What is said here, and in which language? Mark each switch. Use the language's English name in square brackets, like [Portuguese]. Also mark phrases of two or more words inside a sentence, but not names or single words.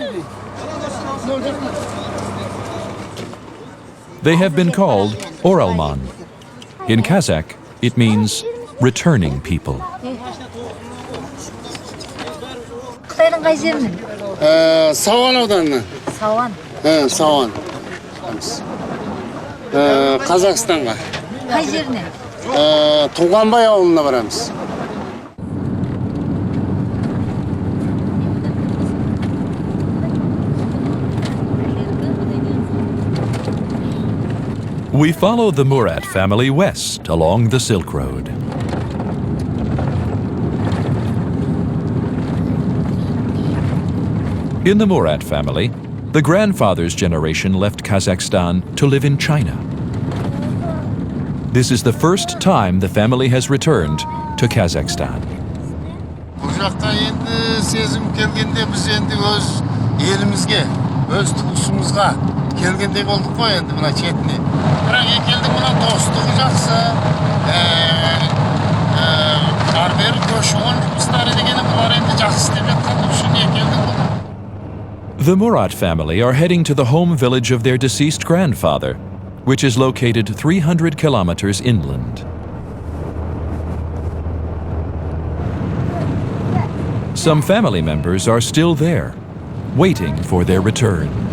[English] They have been called Oralman. In Kazakh, it means returning people. [Kazakh] Қытайдың қай жерінен? Сауан ауданынан. Сауан. Сауан. Қазақстанға. Қай жерінен? Туғанбай ауылына барамыз. [English] We follow the Murat family west along the Silk Road. In the Murat family, the grandfather's generation left Kazakhstan to live in China. This is the first time the family has returned to Kazakhstan. [Kazakh] Бұл жақта енді сезім келгенде біз енді өз елімізге, өз туысымызға келгендей болдық қой енді мына шетіне. Бірақ екелдің мына достығы жақсы, әрбір көші-қон жұмыстары дегені бұлар енді жақсы істеп жатқан үшін екелдің бұл. [English] The Murat family are heading to the home village of their deceased grandfather, which is located 300 kilometers inland. Some family members are still there, waiting for their return.